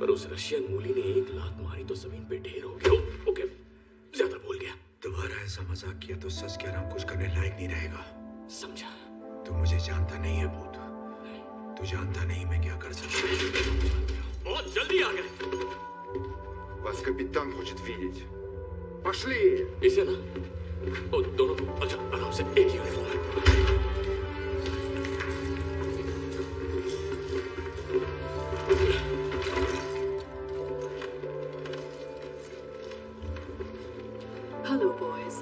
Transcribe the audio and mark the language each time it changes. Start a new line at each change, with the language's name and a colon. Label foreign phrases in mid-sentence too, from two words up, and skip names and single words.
Hindi: पर उस रशियन मूली ने एक लात मारी तो जमीन पे ढेर हो गया। ओके, ज्यादा बोल गया। दोबारा ऐसा मजाक किया तो सच कह रहा हूं, कुछ करने लायक नहीं रहेगा। समझा? तू मुझे जानता नहीं है भूत। तू जानता नहीं मैं क्या कर सकता हूं। बहुत जल्दी आ गए।
Russian: Вас капитан хочет видеть. Пошли!
Hindi: इसे ना, ओ, दोनों को अच्छा आराम से एक ही यूनिफॉर्म है।
English: hello boys.